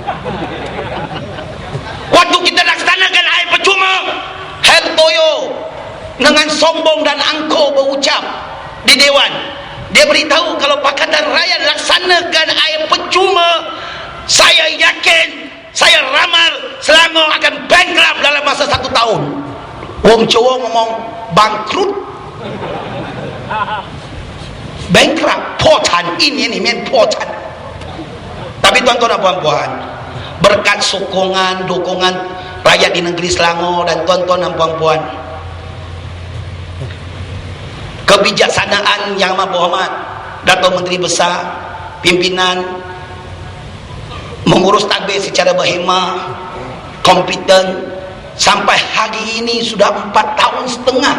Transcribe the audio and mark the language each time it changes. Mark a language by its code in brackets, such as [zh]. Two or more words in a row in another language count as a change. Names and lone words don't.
[ms] Waktu kita laksanakan air percuma, Hel Toyo dengan sombong dan angkuh berucap di Dewan, dia beritahu kalau Pakatan Rakyat laksanakan air percuma, saya yakin, saya ramal Selangor akan bankrupt dalam masa 1 tahun. [jv] Wong Jawa ngomong bangkrut, [ms] bankrupt, pocan, ini main pocan. Tapi tuan-tuan dan puan-puan, berkat sokongan, dukungan rakyat di negeri Selangor dan tuan-tuan dan puan-puan, kebijaksanaan Yang Amat Berhormat Datuk Menteri Besar, pimpinan mengurus tadbir secara berhemah, kompeten, sampai hari ini sudah 4 tahun setengah.